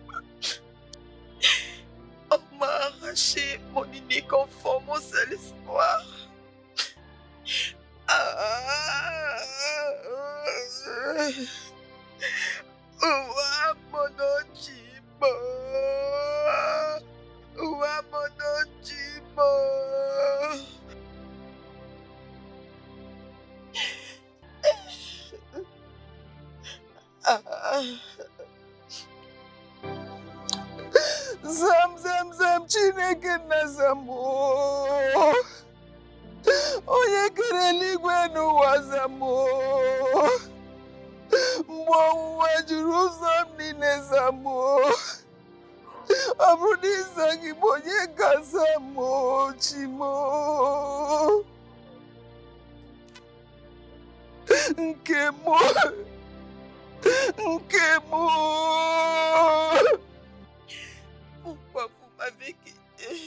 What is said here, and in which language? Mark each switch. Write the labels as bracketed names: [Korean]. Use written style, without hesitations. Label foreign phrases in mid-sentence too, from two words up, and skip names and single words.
[French] On m'a arraché mon unique enfant, mon seul espoir. Ouah, mon Ojimo. Ouah, mon Ojimo. [Igbo] Zam, Chineke na Zamo. Onye kere eluigwe n'ụwa Zamo. Mgbe ọnwụnwa juru ụzọ m niile Zamo. Ọ bụrụ na ịzaghị m onye ka Zamo Chimo. Nke mụ. [French] Pourquoi vous m'avez quitté?